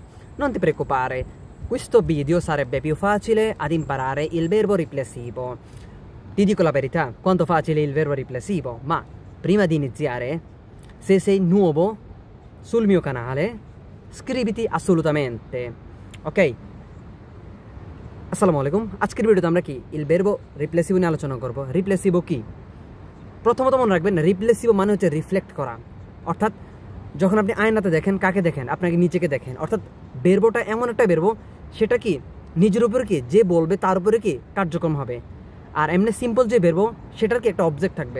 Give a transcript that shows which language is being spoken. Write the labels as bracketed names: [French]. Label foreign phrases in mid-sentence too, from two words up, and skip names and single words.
[Italian] Non ti preoccupare, questo video sarebbe più facile ad imparare il verbo riflessivo. Ti dico la verità, quanto facile è il verbo riflessivo, ma prima di iniziare, se sei nuovo sul mio canale, scriviti assolutamente, ok? [Arabic] السلام عليكم, [Bangla] আজকের ভিডিওতে আমরা কি [Italian] il verbo riflessivo [Bangla] নিয়ে আলোচনা করব। রিফ্লেক্সিভ কি? প্রথমত মনে রাখবেন রিফ্লেক্সিভ মানে হচ্ছে রিফ্লেক্ট করা, অর্থাৎ যখন আপনি আয়নাতে দেখেন কাকে দেখেন, আপনাকে নিজেকে দেখেন, অর্থাৎ বেরবোটা এমন একটা বেরবো সেটা কি নিজের উপরে কি যে বলবে তার উপরে কি কার্যক্রম হবে। আর এমনি সিম্পল যে বেরবো সেটার কি একটা অবজেক্ট থাকবে।